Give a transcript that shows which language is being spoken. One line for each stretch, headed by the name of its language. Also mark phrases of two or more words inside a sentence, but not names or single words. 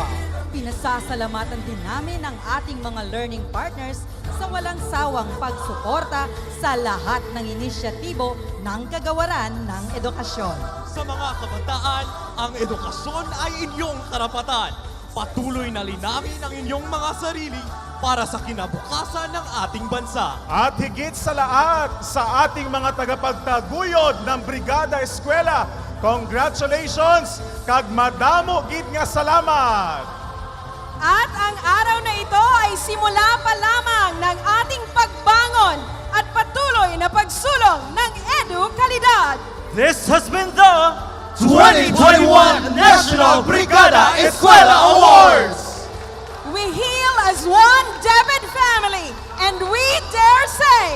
Filipino: Pinasasalamatan din namin ang ating mga
English: learning partners
Filipino: sa walang sawang pagsuporta sa lahat ng inisyatibo ng kagawaran ng edukasyon. Sa mga kabataan, ang edukasyon ay inyong karapatan. Patuloy na linangin ang inyong mga sarili para sa kinabukasan ng ating bansa. At higit sa lahat, sa ating mga tagapagtaguyod ng Brigada Eskwela, congratulations
Hiligaynon: kag madamo gid nga salamat!
Filipino: At ang araw na ito ay simula pa lamang ng ating pagbangon at patuloy na pagsulong ng edukalidad.
English: This has been the 2021 National Brigada Eskwela Awards! We heal as one David family, and we dare say,